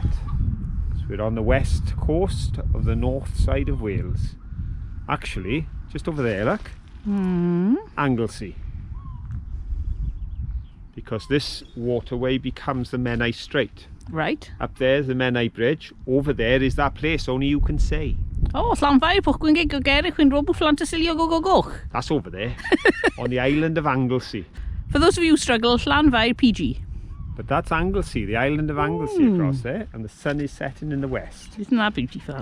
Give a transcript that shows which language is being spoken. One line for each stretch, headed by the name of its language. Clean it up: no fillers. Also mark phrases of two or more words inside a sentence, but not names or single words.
English: So we're on the west coast of the north side of Wales. Actually, just over there, look. Anglesey. Because this waterway becomes the Menai Strait. Right. Up there's the Menai Bridge. Over there is that place only you can say. Oh, Llanfair, pwch gwyn gig o gerig gwyn robw Llantysilio goch. That's over there. On the island of Anglesey. For those of you who struggle, Llanfair PG. But that's Anglesey, the island of Anglesey across there, and the sun is setting in the west. Isn't that beautiful?